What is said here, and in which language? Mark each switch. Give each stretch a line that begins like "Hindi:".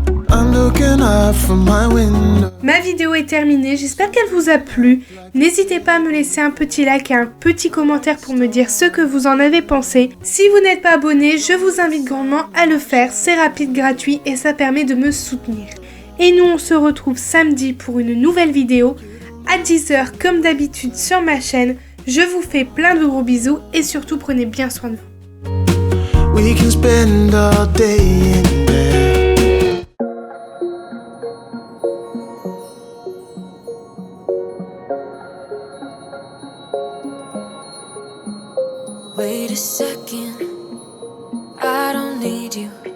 English: I'm looking out from my window.
French: Ma vidéo est terminée, j'espère qu'elle vous a plu. N'hésitez pas à me laisser un petit like et un petit commentaire pour me dire ce que vous en avez pensé. Si vous n'êtes pas abonné, je vous invite grandement à le faire, c'est rapide, gratuit et ça permet de me soutenir. Et nous on se retrouve samedi pour une nouvelle vidéo à 10h comme d'habitude sur ma chaîne. Je vous fais plein de gros bisous et surtout prenez bien soin de vous.
English: We can spend all day in bed. Wait a second, I don't need you.